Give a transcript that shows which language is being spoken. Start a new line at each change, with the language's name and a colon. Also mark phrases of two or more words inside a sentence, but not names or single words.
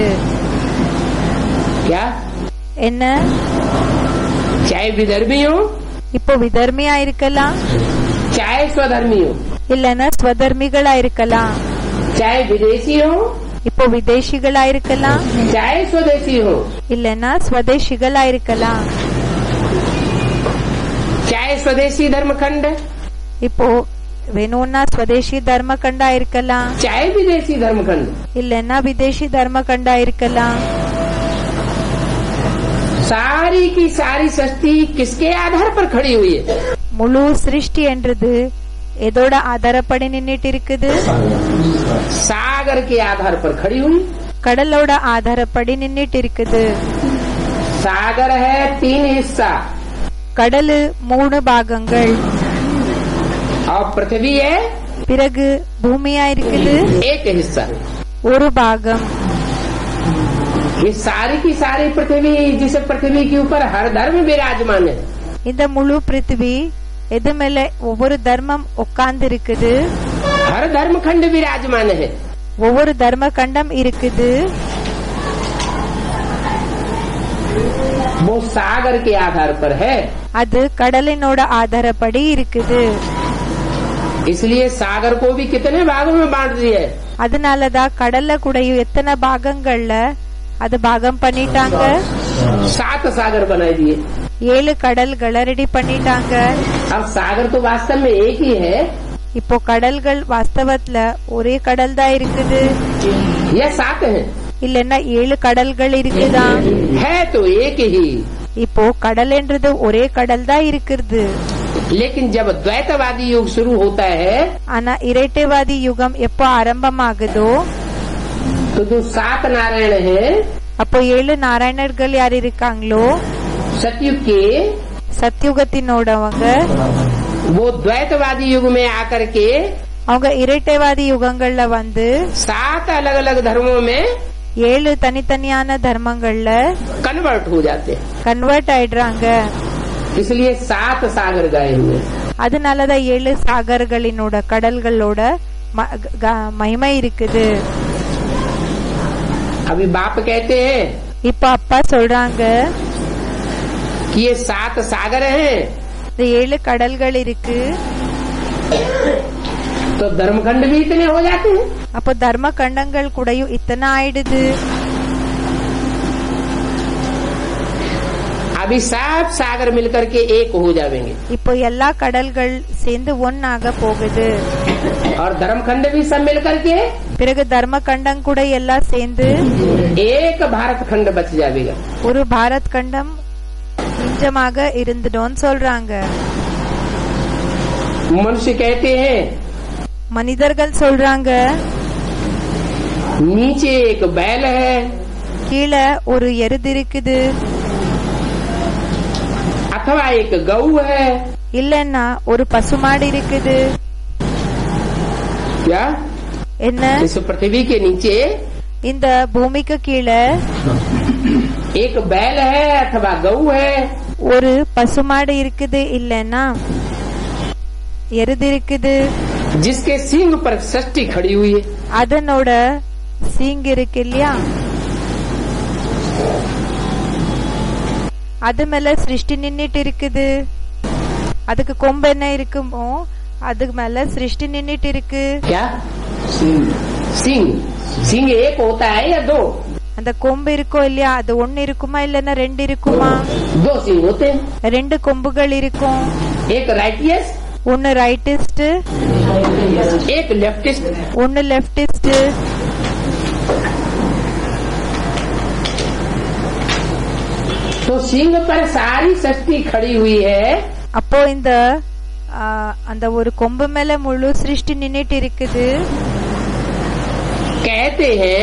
Hindi: क्या?
Tamil: என்ன?
Hindi: चाहे विधर्मी हो,
Tamil: இப்போ விதர்மியா இருக்கலாம்,
Hindi: चाहे स्वधर्मी हो,
Tamil: இல்லன்னா ஸ்வதர்மிகளா இருக்கலாம்,
Hindi: चाहे विदेशी हो,
Tamil: இப்போ விதேசிகளா இருக்கலாம்,
Hindi: चाहे स्वदेशी हो,
Tamil: இல்லன்னா ஸ்வதேசிகளா இருக்கலாம்,
Hindi: चाहे स्वदेशी धर्मखंड,
Tamil: இப்போ வேணும்னா ஸ்வதேசி தர்மகண்டா இருக்கலாம்,
Hindi: चाहे विदेशी धर्मखंड,
Tamil: இல்லன்னா விதேசி தர்மகண்டா இருக்கலாம்.
Hindi: सारी की सारी सृष्टि किसके आधार पर खड़ी हुई है?
Tamil: முழு சிருஷ்டி என்றது எதோட ஆதாரப்படி நின்னுட்டு இருக்குது?
Hindi: सागर के आधार पर खड़ी हुई।
Tamil: கடலோட ஆதாரப்படி நின்னுட்டு இருக்குது.
Hindi: सागर है 3 हिस्सा
Tamil: கடலு 3 பாகங்கள்,
Hindi: और पृथ्वी है
Tamil: பிறகு பூமியா இருக்குது
Hindi: 1 हिस्सा।
Tamil: ஒரு பாகம்.
Hindi: ये सारी की सारी पृथ्वी, जिस पृथ्वी के ऊपर हर धर्म विराजमान है,
Tamil: இந்த முழு பிருத்திவி எது மேல ஒவ்வொரு தர்மம் உட்கார்ந்து இருக்குது,
Hindi: हर धर्म खंड विराजमान है,
Tamil: ஒவ்வொரு தர்ம கண்டம் இருக்குது,
Hindi: वो सागर के आधार पर है।
Tamil: அது கடலினோட ஆதாரப்படி இருக்குது.
Hindi: इसलिए सागर को भी कितने भागों में बांट दिया है?
Tamil: அதனாலதான் கடல்ல கூடயும் எத்தனை பாகங்கள்ல அது பாகம் பண்ணிட்டாங்க.
Hindi: 7 सागर बना दिए।
Tamil: 7 கடல்களை ரெடி பண்ணிட்டாங்க.
Hindi: अब सागर तो वास्तव में एक ही है,
Tamil: இப்போ கடல்கள் வாஸ்தவத்துல ஒரே கடல் தான் இருக்குது,
Hindi: या 7 है?
Tamil: இல்லன்னா 7 கடல்கள் இருக்குதா?
Hindi: है तो एक ही।
Tamil: இப்போ கடல் என்றது ஒரே கடல் தான் இருக்குது.
Hindi: लेकिन जब द्वैतवादी युग शुरू होता है,
Tamil: ஆனா இரட்டைவாதி யுகம் எப்போ ஆரம்பமாகுதோ
Hindi: तो जो 7 नारायण है,
Tamil: அப்போ 7 நாராயணர்கள் யார் இருக்காங்களோ
Hindi: सतयुग के,
Tamil: சத்யுகத்தினோடவங்க
Hindi: वो द्वैतवादी युग में आकर के
Tamil: அவங்க இரட்டைவாதி யுகங்கள்ல வந்து
Hindi: 7 अलग अलग धर्मों में
Tamil: 7 தனித்தனியான தர்மங்கள்ல
Hindi: कन्वर्ट हो जाते हैं।
Tamil: கன்வெர்ட் ஆயிடுறாங்க.
Hindi: इसलिए 7 सागर गए हुए।
Tamil: அதனாலதான் 7 சாகர்களினோட கடல்களோட மகிமை இருக்குது.
Hindi: अभी बाप कहते हैं
Tamil: இப்ப அப்பா சொல்றாங்க
Hindi: कि ये 7 सागर हैं,
Tamil: இந்த 7 கடல்கள் இருக்கு,
Hindi: तो धर्मखंड भी इतने हो जाते हैं।
Tamil: அப்போ தர்ம கண்டங்கள் கூடயும் இத்தனை ஆயிடுது.
Hindi: अब अभी सब सागर मिलकर के एक हो जाएंगे
Tamil: இப்போ எல்லா கடல்கள் சேர்ந்து ஒன்னாக போகுது.
Hindi: और धर्मखंड भी सब मिलकर के
Tamil: பிறகு தர்ம கண்டம் கூட எல்லாம் சேர்ந்து
Hindi: एक भारत खंड बच जाएगा.
Tamil: ஒரு பாரத் கண்டம் மிஞ்சமாக இருந்துடும் சொல்றாங்க.
Hindi: मनुष्य कहते हैं
Tamil: மனிதர்கள் சொல்றாங்க
Hindi: नीचे एक बैल है,
Tamil: கீழே ஒரு எருது இருக்குது,
Hindi: अथवा एक गौ है.
Tamil: இல்லன்னா ஒரு பசுமாடு இருக்குது.
Hindi: क्या
Tamil: என்ன
Hindi: इस पृथ्वी के नीचे
Tamil: இந்த பூமிக்கு கீழே
Hindi: एक बैल है अथवा गौ है,
Tamil: ஒரு பசுமாடு இருக்குது, இல்லன்னா எருது இருக்குது,
Hindi: जिसके सींग पर षष्ठी खड़ी हुई है.
Tamil: அதனோட சீங் இருக்கு இல்லையா, அது மேல சிருஷ்டி நின்னுட்டு இருக்குது. அதுக்கு கொம்பு என்ன இருக்குமோ அதுக்கு மேல சிருஷ்டி நின்னுட்டு இருக்கு.
Hindi: क्या सींग सींग एक होता है या दो?
Tamil: அந்த கொம்பு இருக்கோ இல்லையா, அது ஒன்னு இருக்குமா இல்லன்னா ரெண்டு இருக்குமா?
Hindi: दो सींग होते हैं,
Tamil: ரெண்டு கொம்புகள் இருக்கும்.
Hindi: एक राइटियस
Tamil: ஒன்னு ரைட்டிஸ்ட்,
Hindi: एक लेफ्टिस्ट.
Tamil: ஒன்னு லெப்டிஸ்ட்.
Hindi: तो सींग पर सारी षष्ठी खड़ी हुई है.
Tamil: அப்போ இந்த அந்த ஒரு கொம்பு மேல முழு சிருஷ்டி நின்னுட்டு இருக்குது.
Hindi: कहते हैं